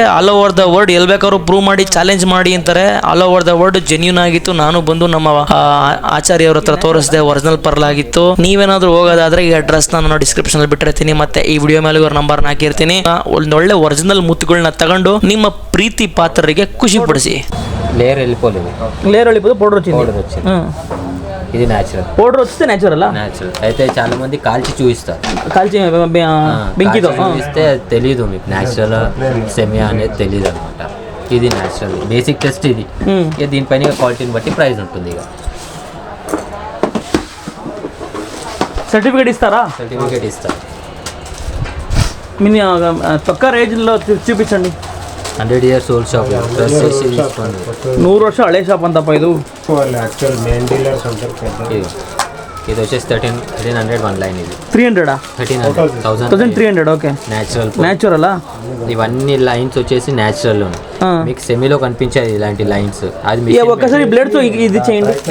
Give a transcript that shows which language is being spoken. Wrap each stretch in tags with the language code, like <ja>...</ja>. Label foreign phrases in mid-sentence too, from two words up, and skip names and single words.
<en>all over the world ಎಲ್ಲಿ ಬೇಕಾದ್ರೂ ಪ್ರೂವ್ ಮಾಡಿ, ಚಾಲೆಂಜ್ ಮಾಡಿ ಅಂತಾರೆ. all over the world</en> <kn>ಜೆನ್ಯೂನ್ ಆಗಿತ್ತು. ನಾನು ಬಂದು ನಮ್ಮ ಆಚಾರ್ಯವ್ರ ಹತ್ರ ತೋರಿಸಿದೆ,</kn> <en>original pearl</en> <kn>ಆಗಿತ್ತು. ನೀವೇನಾದ್ರೂ ಹೋಗೋದಾದ್ರೆ ಈ ಅಡ್ರೆಸ್ ನಾನು ಡಿಸ್ಕ್ರಿಪ್ಷನ್ ಅಲ್ಲಿ ಬಿಟ್ಟಿರ್ತೀನಿ, ಮತ್ತೆ ಈ ವಿಡಿಯೋ ಮೇಲೆ ಇವ್ರ ನಂಬರ್ ಹಾಕಿರ್ತೀನಿ. ಒಂದೊಳ್ಳೆ ಒರಿಜಿನಲ್ ಮುತ್ತುಗಳನ್ನ ತಗೊಂಡು ನಿಮ್ಮ ಪ್ರೀತಿ ಪಾತ್ರರಿಗೆ ಖುಷಿ ಪಡಿಸಿ.</kn> <te>లేయర్ వెళ్ళిపోలేదు. లేయర్ వెళ్ళిపోతే పౌడర్ వచ్చింది. పౌడర్ వచ్చింది. ఇది న్యాచురల్. పౌడర్ వస్తే న్యాచురల్ అయితే చాలా మంది కాల్చి చూపిస్తారు. కాల్చి బెంకితో చూపిస్తే తెలియదు మీకు</te> <en>natural semi</en> <te>అనేది తెలియదు అనమాట. ఇది</te> <en>natural basic test</en> <te>ఇది. ఇక దీనిపైన క్వాలిటీని బట్టి ప్రైస్ ఉంటుంది. ఇక సర్టిఫికేట్ ఇస్తారా? సర్టిఫికేట్ ఇస్తారు. మీ పక్క రేంజ్లో చూపించండి.</te> <en>100 years old షాప్.</en> <kn>100 ವರ್ಷ ಹಳೆ ಶಾಪ್ ಅಂತಪ್ಪ ಇದು.</kn> <en>actual main dealers</en> <te>ఉంటారు పెద్ద. ఇది వచ్చేసి 1300</te> <en>one line.</en> <te>ఇది 300 1300.</te> <en>okay, natural.</en> <te>ఇవన్నీ లైన్స్ వచ్చేసి న్యాచురల్. మీకు సెమీలో కనిపించాయి ఇలాంటి లైన్స్. అది ఒక్కసారి బ్లేడ్ తో ఇది చేయండి.</te>